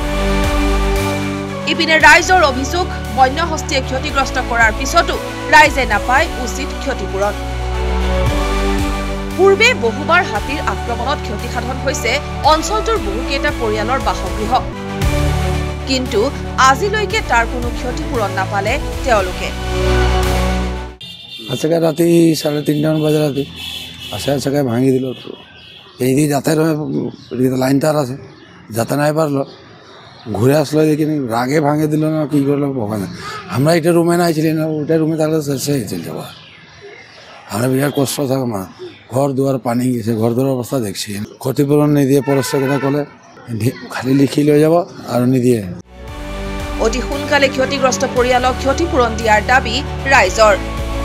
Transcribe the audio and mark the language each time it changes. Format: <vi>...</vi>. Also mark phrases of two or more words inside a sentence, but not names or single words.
<as>ইপিনে ৰাইজৰ অভিযোগ, বন্যহস্তীয়ে ক্ষতিগ্ৰস্ত কৰাৰ পিছতো ৰাইজে নাপায় উচিত ক্ষতিপূৰণ। পূৰ্বে বহুবাৰ হাতীৰ আক্ৰমণত ক্ষতিসাধন হৈছে অঞ্চলটোৰ বহুকেইটা পৰিয়ালৰ বাসগৃহ, কিন্তু আজিলৈকে তাৰ কোনো ক্ষতিপূৰণ নাপালে তেওঁলোকে।</as> <bn>আজকে রাতে 3:30 বাজে রাতে আজকে ভাঙি দিল। এই দিয়ে যাতে লাইন তার আছে, যাতে নাই পারলো ঘুরে আসলো, দেখিনি রাগে ভাঙে দিল না কি করলো ভগবান। আমরা এটা রুমে না ছিলি না, ওটা রুমে থাকলে শেষে চলে যাবো। আমরা বিরাট কষ্ট থাকে, মা ঘর দুয়ার পানি গেছে, ঘর দুয়ার অবস্থা দেখছি। ক্ষতিপূরণ নিদিয়ে পরস্পর কলে খালি লিখি লৈ যাব আর নিদিয়ে।</bn> <as>অতি সোনকালে ক্ষতিগ্ৰস্ত পৰিয়ালক ক্ষতিপূৰণ দিয়াৰ দাবী ৰাইজৰ।</as>